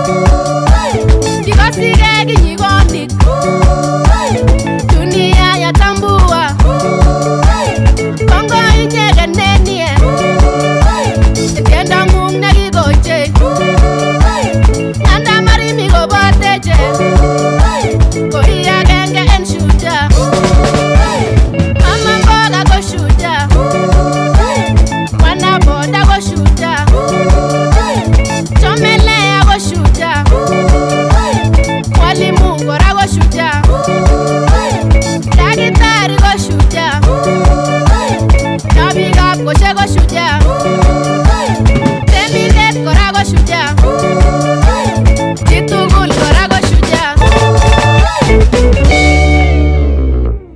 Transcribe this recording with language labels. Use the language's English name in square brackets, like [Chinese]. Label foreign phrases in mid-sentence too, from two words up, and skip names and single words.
[Kalenjin] kikosike kinyigonit [Swahili] dunia yatambua [Kalenjin] kongo inyegen nenie tiendo ng'ung nekikoche nyanda marimi koboteche koi agenge en Shujaa [Swahili] mama mboga [Kalenjin] ko Shujaa [Swahili] mwana boda [Kalenjin] ko Shujaa chomelea ko Shujaa mwalimu kora ko Shujaa daktari ko Shujaa nabikab koshe ko Shujaa temindet kora ko Shujaa chitugul kora ko Shujaa